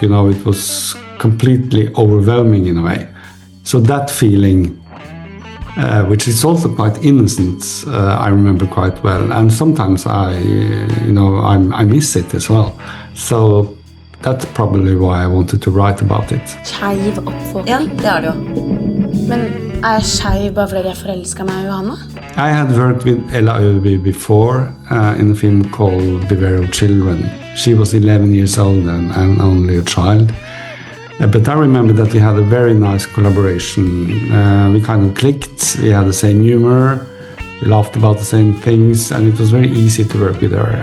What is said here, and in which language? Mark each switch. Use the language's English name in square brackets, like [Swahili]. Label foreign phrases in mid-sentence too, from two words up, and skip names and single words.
[English] You know, it was completely overwhelming in a way. So that feeling, which is also quite innocent, I remember quite well, and sometimes I miss it as well. So that's probably why I wanted to write about it. [Norwegian] Skeiv oppvåkning. Ja, det det jo. Men jeg skeiv bare fordi jeg forelsket meg I Johanna? [English] I had worked with Ella Øby before in a film called Beware of Children. She was 11 years old and only a child. But I remember that we had a very nice collaboration. We kind of clicked, we had the same humor, we laughed about the same things, and it was very easy to work with her.